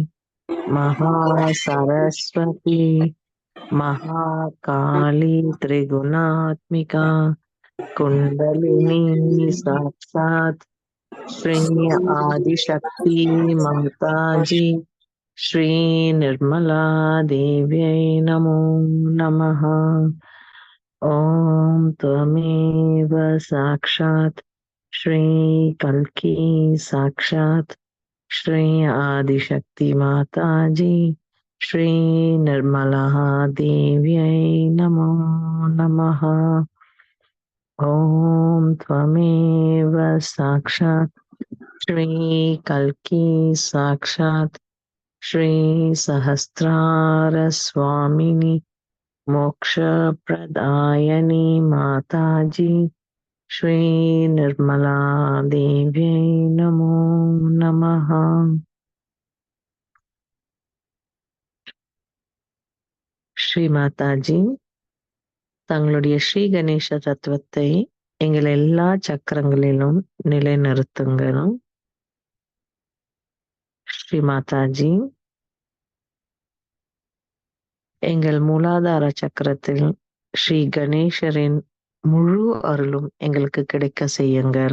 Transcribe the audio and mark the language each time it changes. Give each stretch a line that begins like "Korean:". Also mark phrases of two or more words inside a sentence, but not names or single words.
Sanskrit: महासरस्वती महाकाली त्रिगुणात्मिका कुण्डलिनी साक्षात् श्री आदिशक्ति माताजी श्री निर्मला देव्यै नमो नमः. ஓம் त्वमेव साक्षात् श्री कल्की साक्षात् श्री आदिशक्ति माताजी श्री निर्मला देव्यै नमो नमः. ओम त्वमेव साक्षात् श्री कल्की साक्षात् श्री सहस्रार स्वामिनी मोक्ष प्रदायनी माताजी श्री निर्मला देव्यै नमो नमः.
Tamil: ஸ்ரீ மாதாஜி தங்களுடைய ஸ்ரீ கணேச தத்துவத்தை எங்கள் எல்லா சக்கரங்களிலும் நிலைநிறுத்துங்கள். ஸ்ரீ மாதாஜி, எங்கள் மூலாதார சக்கரத்தில் ஸ்ரீ கணேசரின் முழு அருளும் எங்களுக்கு கிடைக்க செய்யுங்கள்.